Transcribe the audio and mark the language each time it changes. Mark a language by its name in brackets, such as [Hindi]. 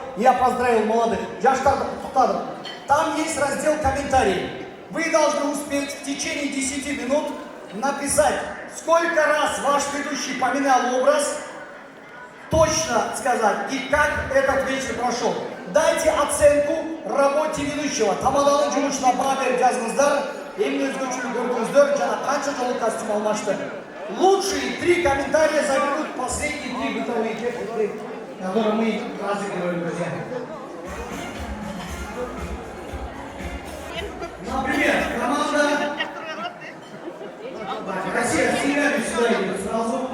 [Russian] Я поздравил молодых. [Kazakh] Жаштарды құттықтадым. [Russian] Там есть раздел комментарий. Вы должны успеть в течение 10 минут написать, сколько раз ваш ведущий поменял образ, точно сказать, и как этот вечер прошел. Дайте оценку работе ведущего. [Kazakh] Тамаданы жұмысына баға беріп жазыңыздар. Емін өзгөчілік көрдіңіздер, жана қанша жолы костюм алмашты. [Russian] Лучшие 3 комментария заберут последние 3 бытовые техники, которые мы разыгрываем, друзья. Например, команда Россия с тенями сюда идет сразу.